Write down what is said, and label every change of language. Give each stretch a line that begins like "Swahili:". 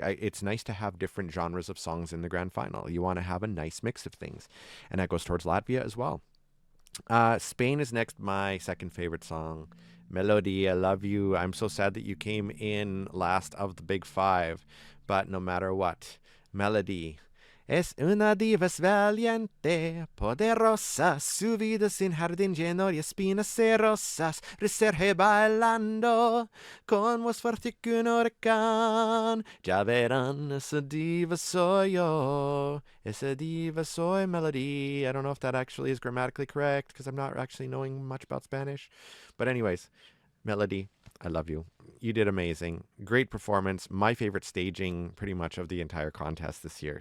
English: It's nice to have different genres of songs in the grand final. You want to have a nice mix of things. And that goes towards Latvia as well. Spain is next. My second favorite song, Melody, I Love You. I'm so sad that you came in last of the big five. But no matter what, Melody.
Spanish: Es una diva valiente, poderosa, su vida sin jardín lleno de espinas y rosas, resurge bailando, con más fuerte que un huracán. Ya verán, esa diva soy yo, esa diva soy Melody.
English: I don't know if that actually is grammatically correct, because I'm not actually knowing much about Spanish. But anyways, Melody, I love you. You did amazing. Great performance. My favorite staging pretty much of the entire contest this year.